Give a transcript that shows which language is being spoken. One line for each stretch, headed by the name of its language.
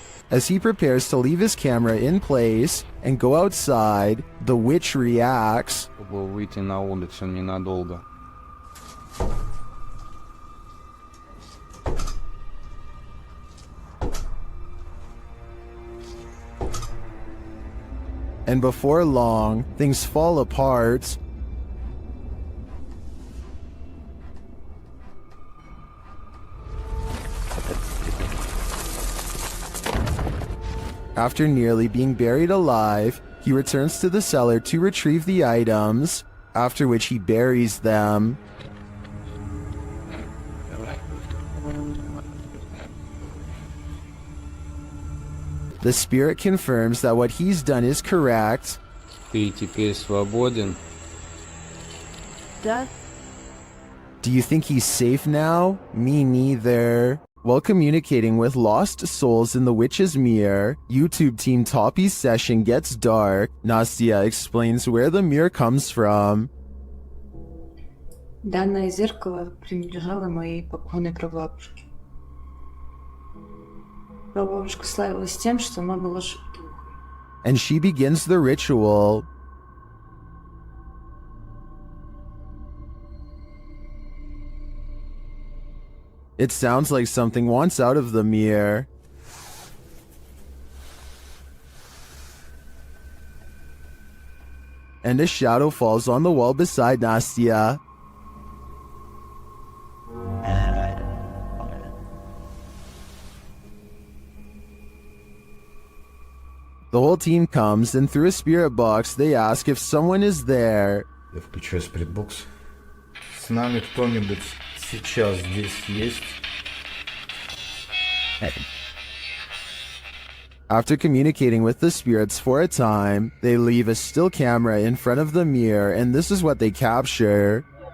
English: As he prepares to leave his camera in place and go outside, the witch reacts.
Russian: Выйти на улицу ненадолго.
English: And before long, things fall apart. After nearly being buried alive, he returns to the cellar to retrieve the items, after which he buries them. The spirit confirms that what he's done is correct.
Russian: Ты теперь свободен.
English: Death? Do you think he's safe now? Me neither. While communicating with lost souls in the witch's mirror, YouTube team Toppy's session gets dark. Nastya explains where the mirror comes from.
Russian: Данное зеркало принадлежало моей покойной прабабушке. Прабабушка славилась тем, что она была шутухой.
English: And she begins the ritual. It sounds like something wants out of the mirror. And a shadow falls on the wall beside Nastya. The whole team comes, and through a spirit box, they ask if someone is there.
Russian: Я включаю спиритбокс. С нами кто-нибудь сейчас здесь есть?
English: After communicating with the spirits for a time, they leave a still camera in front of the mirror, and this is what they capture.